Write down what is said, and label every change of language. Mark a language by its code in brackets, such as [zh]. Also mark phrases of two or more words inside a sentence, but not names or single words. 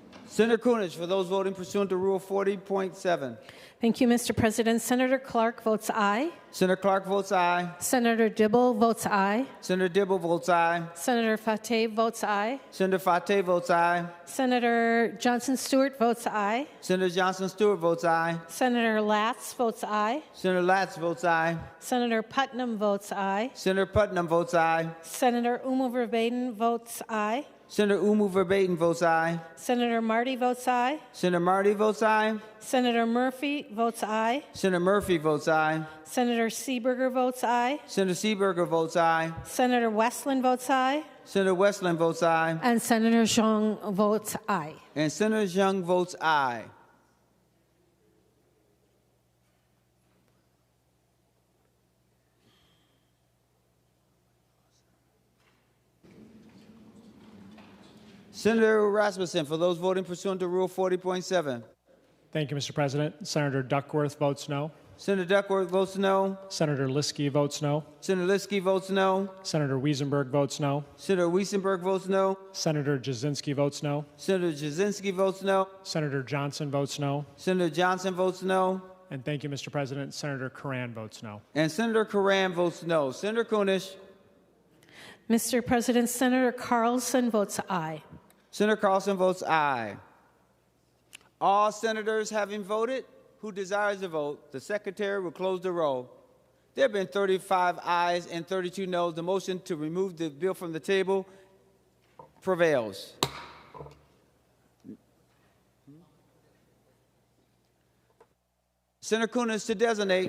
[en] Senator Kunesh, for those voting pursuant to Rule 40.7. Thank you, Mr. President. Senator Clark votes aye. Senator Clark votes aye. Senator Dibble votes aye. Senator Dibble votes aye. Senator Fateh votes aye. Senator Fateh votes aye. Senator Johnson Stewart votes aye. Senator Johnson Stewart votes aye. Senator Latz votes aye. Senator Latz votes aye. Senator Putnam votes aye. Senator Putnam votes aye. Senator Verbaden votes aye. Senator Verbaden votes aye. Senator Marty votes aye. Senator Marty votes aye. Senator Murphy votes aye. Senator Murphy votes aye. Senator Seeberger votes aye. Senator Seeberger votes aye. Senator Westland votes aye. Senator Westland votes aye. And Senator Zhang votes aye. And Senator Zhang votes aye. Senator Rasmussen, for those voting pursuant to Rule 40.7. Thank you, Mr. President. Senator Duckworth votes no. Senator Duckworth votes no. Senator Liskey votes no. Senator Liskey votes no. Senator Wiesenberg votes no. Senator Wiesenberg votes no. Senator Jasinski votes no. Senator Jasinski votes no. Senator Johnson votes no. Senator Johnson votes no. And thank you, Mr. President. Senator Curran votes no. And Senator Curran votes no. Senator Kunesh. Mr. President, Senator Carlson votes aye. Senator Carlson votes aye. All senators having voted who desires to vote, the secretary will close the roll. There have been 35 ayes and 32 noes. The motion to remove the bill from the table prevails. Senator Kunesh to designate.